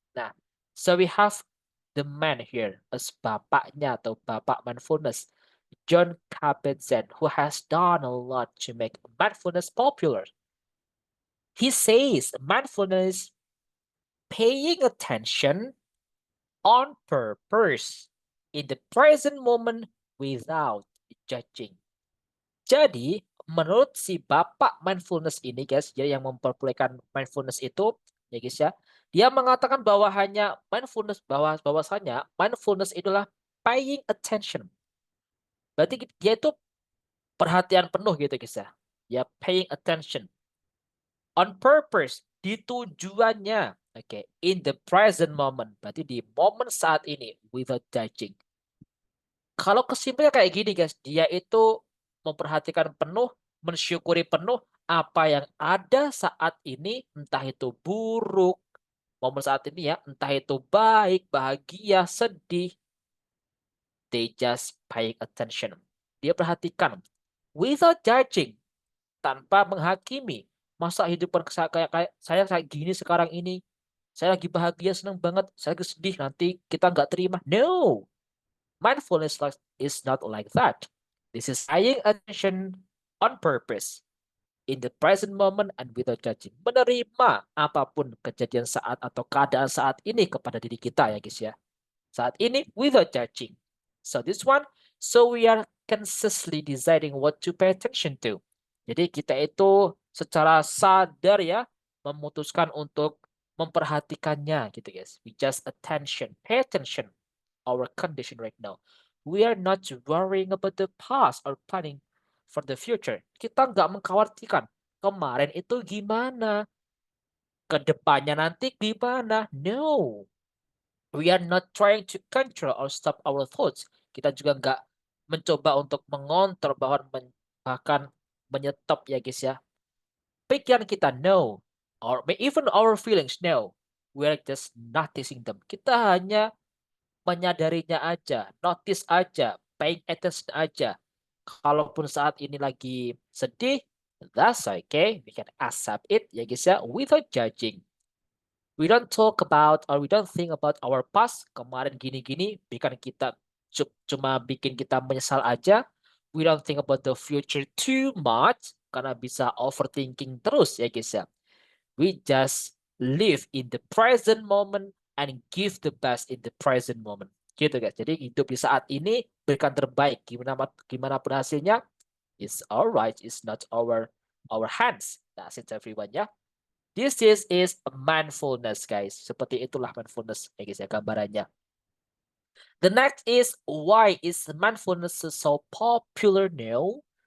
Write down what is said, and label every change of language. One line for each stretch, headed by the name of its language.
English: Nah, so we have the man here as
Indonesian: bapaknya atau bapak mindfulness,
English: John Kabat-Zinn, who has done a lot to make mindfulness popular. He says mindfulness paying attention on purpose in the present moment without judging.
Indonesian: Jadi, menurut si bapak mindfulness ini guys, ya yang memperbolehkan mindfulness itu, ya guys ya, dia mengatakan bahwa hanya mindfulness bahwasanya mindfulness itulah
English: paying attention.
Indonesian: Berarti dia itu perhatian penuh gitu guys ya. Ya,
English: paying attention. On purpose,
Indonesian: di tujuannya.
English: Oke, in the present moment.
Indonesian: Berarti di momen saat ini
English: without judging.
Indonesian: Kalau kesimpulannya kayak gini guys, dia itu memperhatikan penuh, mensyukuri penuh apa yang ada saat ini, entah itu buruk, momen saat ini ya, entah itu baik, bahagia, sedih.
English: They just paying attention.
Indonesian: Dia perhatikan
English: without judging,
Indonesian: tanpa menghakimi. Masa hidupan kayak saya kayak gini sekarang ini, saya lagi bahagia, senang banget, saya lagi sedih, nanti kita nggak terima.
English: No, mindfulness is not like that. This is paying attention on purpose in the present moment and without judging.
Indonesian: Menerima apapun kejadian saat atau keadaan saat ini kepada diri kita ya guys ya. Saat ini
English: without judging. So this one, so we are consciously deciding what to pay attention to.
Indonesian: Jadi kita itu secara sadar ya memutuskan untuk memperhatikannya gitu guys.
English: We just pay attention our condition right now. We are not worrying about the past or planning for the future.
Indonesian: Kita nggak mengkhawatirkan kemarin itu gimana, kedepannya nanti gimana.
English: No, we are not trying to control or stop our thoughts.
Indonesian: Kita juga nggak mencoba untuk mengontrol bahkan menyetop ya guys ya. Pikiran kita
English: no, or even our feelings no. We are just noticing them.
Indonesian: Kita hanya menyadarinya aja,
English: notice
Indonesian: aja,
English: paying attention
Indonesian: aja. Kalaupun saat ini lagi sedih,
English: that's okay. We can accept it, ya guys ya, without judging. We don't talk about or we don't think about our past.
Indonesian: Kemarin gini-gini, bikin kita cuma bikin kita menyesal aja.
English: We don't think about the future too much
Indonesian: karena bisa overthinking terus ya guys ya.
English: We just live in the present moment and give the best in the present moment.
Indonesian: Gitu guys. Jadi hidup di saat ini berikan terbaik. Gimana pun hasilnya,
English: it's alright. It's not our hands. That's it everyone ya. This is mindfulness guys.
Indonesian: Seperti itulah mindfulness ya guys ya gambarannya.
English: The next is why is mindfulness so popular now?